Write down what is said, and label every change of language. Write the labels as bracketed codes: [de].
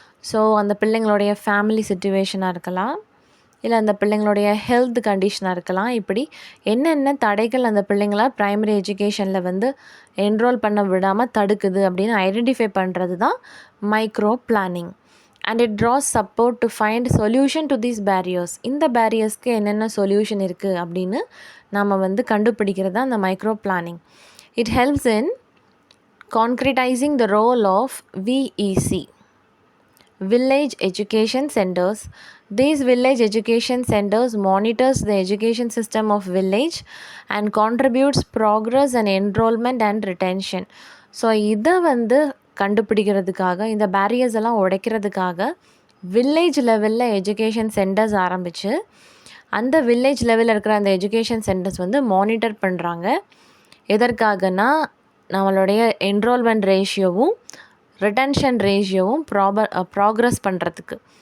[ta] So அந்த பிள்ளைங்களுடைய family சிச்சுவேஷனாக இருக்கலாம், இல்லை அந்த பிள்ளைங்களுடைய ஹெல்த் கண்டிஷனாக இருக்கலாம். இப்படி என்னென்ன தடைகள் அந்த பிள்ளைங்கள ப்ரைமரி எஜுகேஷனில் வந்து என்ரோல் பண்ண விடாமல் தடுக்குது அப்படின்னு ஐடென்டிஃபை பண்ணுறது தான் micro planning. [en] And it draws support to find solution to these barriers. [ta] இந்த பேரியர்ஸ்க்கு என்னென்ன சொல்யூஷன் இருக்குது அப்படின்னு நாம் வந்து கண்டுபிடிக்கிறது தான் அந்த micro planning. [en] It helps in concretising the role of VEC, village education centers. These village education centers monitors the education system of village and contributes progress and enrollment and retention. [ta] So இதை வந்து கண்டுபிடிக்கிறதுக்காக, இந்த பேரியர்ஸ் எல்லாம் உடைக்கிறதுக்காக வில்லேஜ் லெவலில் education centres ஆரம்பித்து அந்த village லெவலில் இருக்கிற அந்த எஜுகேஷன் சென்டர்ஸ் வந்து மானிட்டர் பண்ணுறாங்க. எதற்காகனா, நம்மளுடைய என்ரோல்மெண்ட் ரேஷியோவும் ரிட்டன்ஷன் ரேஷியோவும் ப்ராக்ரஸ் பண்ணுறதுக்கு.